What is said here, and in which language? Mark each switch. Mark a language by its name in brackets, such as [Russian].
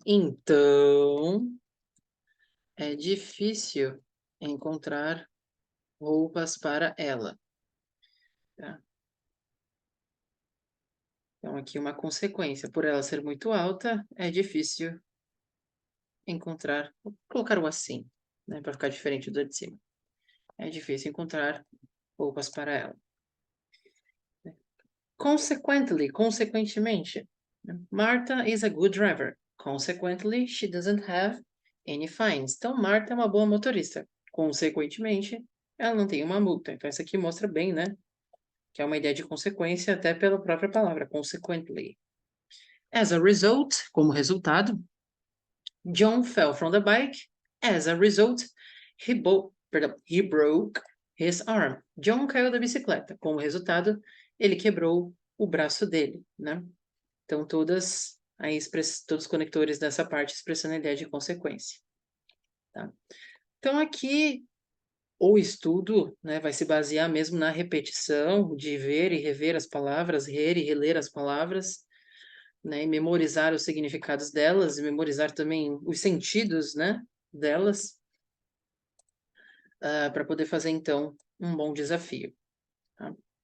[Portuguese] Então, é difícil encontrar roupas para ela, tá? Então, aqui uma consequência. Por ela ser muito alta, é difícil encontrar. Vou colocar o assim, né? Para ficar diferente do de cima. É difícil encontrar roupas para ela. [English] Consequently, consequentemente, Martha is a good driver. Consequently, she doesn't have any fines. [Portuguese] Então, Martha é uma boa motorista. Consequentemente, ela não tem uma multa. Então, isso aqui mostra bem, né? Que é uma ideia de consequência até pela própria palavra, consequently. [English] As a result, [Portuguese] como resultado, [English] John fell from the bike. As a result, he broke his arm. [Portuguese] John caiu da bicicleta. Como resultado, ele quebrou o braço dele, né? Então, todos os conectores dessa parte expressando a ideia de consequência, tá? Então, aqui, o estudo, né, vai se basear mesmo na repetição, de ver e rever as palavras, ler e reler as palavras, né, e memorizar os significados delas, e memorizar também os sentidos, né, delas, para poder fazer, então, um bom desafio, tá?